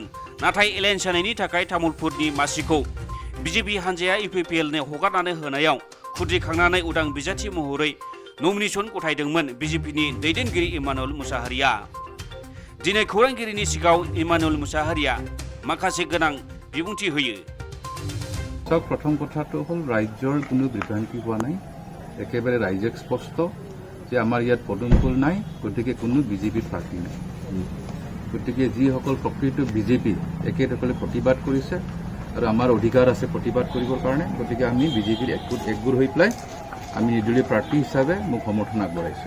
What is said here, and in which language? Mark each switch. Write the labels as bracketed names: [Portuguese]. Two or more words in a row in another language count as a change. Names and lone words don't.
[Bodo] नाथाय एलायन्स जानायनि थाखाय तामुलपुरनि मासिखौ बिजेपि हान्जाया इउपिपिएलनो हगारनानै होनायाव खुद्रिखांनानै उदां बिजाथि महरै नमिनेशन गथायदोंमोन बिजेपिनि दैदेनगिरि इमानुएल मुसाहारिया। दिनै खौरांगिरिनि सिगाङाव इमानुएल मुसाहारिया माखासे गोनां बिबुंथि होयो। [Assamese] प्रथम কথাটো হল ৰাজ্যৰ কোনো বিভ্ৰান্তি হোৱা নাই, একেবাৰে ৰাইজক স্পষ্ট যে আমাৰ ইয়াত পদুমফুল নাই, গতিকে কোনো বিজেপিৰ পাৰ্টি নাই। গতিকে যিসকল প্ৰকৃত বিজেপি একেসকলে প্ৰতিবাদ কৰিছে আৰু আমাৰ অধিকাৰ আছে প্ৰতিবাদ কৰিবৰ কাৰণে, গতিকে আমি বিজেপিৰ একগোট হৈ পেলাই আমি নিৰ্দলীয় প্ৰাৰ্থী হিচাপে মোক সমৰ্থন আগবঢ়াইছোঁ।